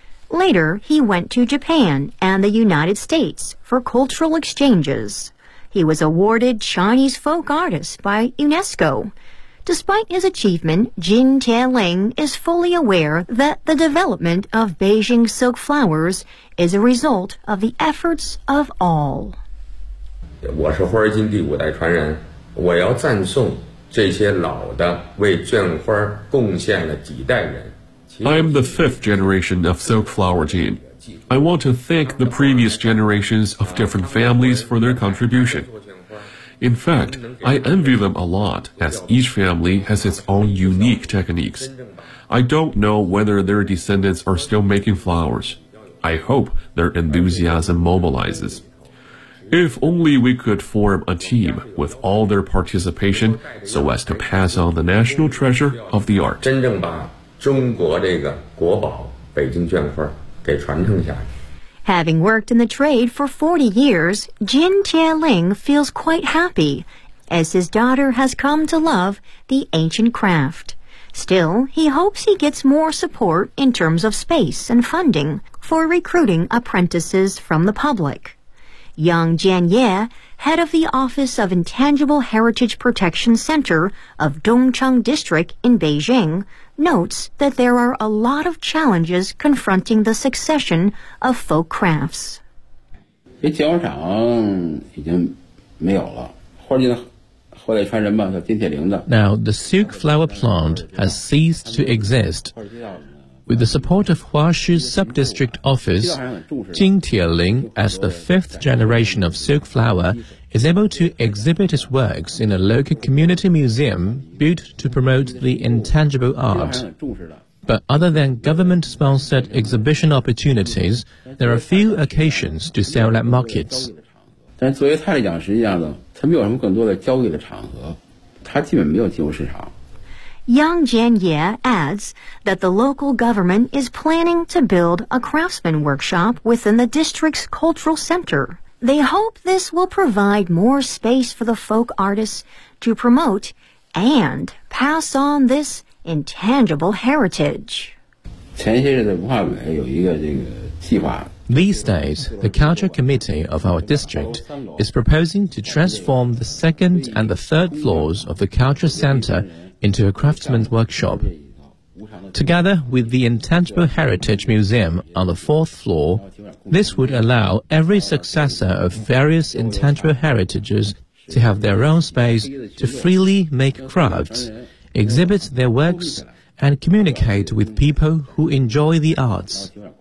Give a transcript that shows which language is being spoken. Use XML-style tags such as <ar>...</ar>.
<en>Later, he went to Japan and the United States for cultural exchanges. He was awarded Chinese folk artist by UNESCO. Despite his achievement, Jin Tianling is fully aware that the development of Beijing silk flowers is a result of the efforts of all.</en> <zh>我是花金第五代传人，我要赞颂这些老的为绢花贡献了几代人。</zh> <en>I am the fifth generation of silk flower gene. I want to thank the previous generations of different families for their contribution. In fact, I envy them a lot, as each family has its own unique techniques. I don't know whether their descendants are still making flowers. I hope their enthusiasm mobilizes. If only we could form a team with all their participation so as to pass on the national treasure of the art.</en> <zh>真正把中国这个国宝北京绢花给传承下去。</zh> <en>Having worked in the trade for 40 years, Jin Tianling feels quite happy as his daughter has come to love the ancient craft. Still, he hopes he gets more support in terms of space and funding for recruiting apprentices from the public. Yang Jianye, head of the Office of Intangible Heritage Protection Center of Dongcheng District in Beijing, notes that there are a lot of challenges confronting the succession of folk crafts. The</en> <zh>绢花厂已经没有了，花金的后代传人吧，叫金铁玲的。</zh> <en>Now the silk flower plant has ceased to exist. With the support of Huashi Sub-District Office, Jin Tianling, as the fifth generation of silk flower, is able to exhibit his works in a local community museum built to promote the intangible art. But other than government-sponsored exhibition opportunities, there are few occasions to sell at markets.</en> <zh>但作为他来讲，实际上呢，他没有什么更多的交易的场合，他基本没有进入市场。</zh> <en>Yang Jianye adds that the local government is planning to build a craftsman workshop within the district's cultural center. They hope this will provide more space for the folk artists to promote and pass on this intangible heritage.</en> <zh>前些日子文化委有一个这个计划。</zh> <en>These days, the culture committee of our district is proposing to transform the second and the third floors of the culture center. Into a craftsman's workshop. Together with the Intangible Heritage Museum on the fourth floor, this would allow every successor of various intangible heritages to have their own space to freely make crafts, exhibit their works, and communicate with people who enjoy the arts.</en>